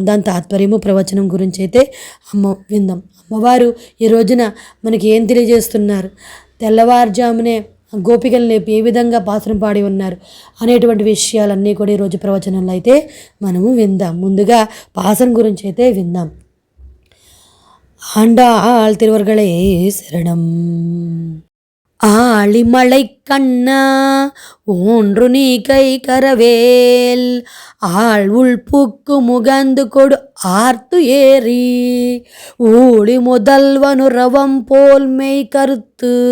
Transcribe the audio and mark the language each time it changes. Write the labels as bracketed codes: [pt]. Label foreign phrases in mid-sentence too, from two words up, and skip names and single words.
[te] దాని తాత్పర్యము ప్రవచనం గురించి అయితే విందాం. అమ్మవారు ఈ రోజున మనకి ఏం తెలియజేస్తున్నారు, తెల్లవారుజామునే గోపికల్ని ఏ విధంగా పాసురం పాడి ఉన్నారు అనేటువంటి విషయాలన్నీ కూడా ఈరోజు ప్రవచనంలో అయితే మనము విందాం. ముందుగా పాసురం గురించి అయితే విందాం. [ta] ஆண்டாள் திருவர்களே சரணம். ஆழிமலை கண்ணா ஒன்று நீ கை கரவேல் ஆள் உள்புக்கு முகந்து கொடு ஆர்த்து ஏறி ஊழி முதல்வனு ரவம் போல் மெய் கருத்து